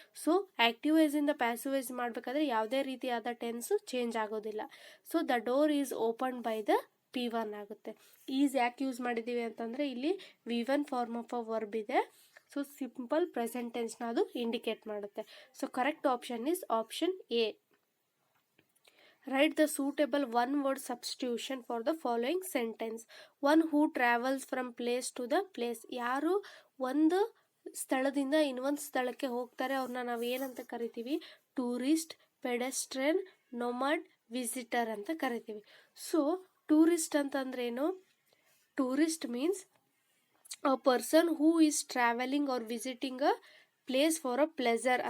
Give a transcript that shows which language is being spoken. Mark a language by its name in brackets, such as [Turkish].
[Kannada] So active ವೈಸಿಂದ passive voice ಮಾಡಬೇಕಾದ್ರೆ ಯಾವುದೇ ರೀತಿಯಾದ ಟೆನ್ಸು ಚೇಂಜ್ ಆಗೋದಿಲ್ಲ. [English] so the door is open by the P1 [Kannada] ಆಗುತ್ತೆ. ಈಸ್ ಯಾಕೆ ಯೂಸ್ ಮಾಡಿದ್ದೀವಿ ಅಂತಂದರೆ ಇಲ್ಲಿ [English] V1 form of a verb [Kannada] ಇದೆ. ಸೊ ಸಿಂಪಲ್ ಪ್ರೆಸೆಂಟ್ ಟೆನ್ಸ್ನ ಅದು ಇಂಡಿಕೇಟ್ ಮಾಡುತ್ತೆ. [English] So correct option is option A. Write the suitable one-word substitution for the following sentence. One who travels from place to the place. [Kannada] ಯಾರು ಒಂದು ಸ್ಥಳದಿಂದ ಇನ್ನೊಂದು ಸ್ಥಳಕ್ಕೆ ಹೋಗ್ತಾರೆ ಅವ್ರನ್ನ ನಾವು ಏನಂತ ಕರಿತೀವಿ, ಟೂರಿಸ್ಟ್, ಪೆಡೆಸ್ಟ್ರಿಯನ್, ನೊಮಾಡ್, ವಿಸಿಟರ್ ಅಂತ ಕರಿತೀವಿ. [English] So tourist ಅಂತಂದ್ರೇನು, tourist means a person who is travelling or visiting a place for a pleasure.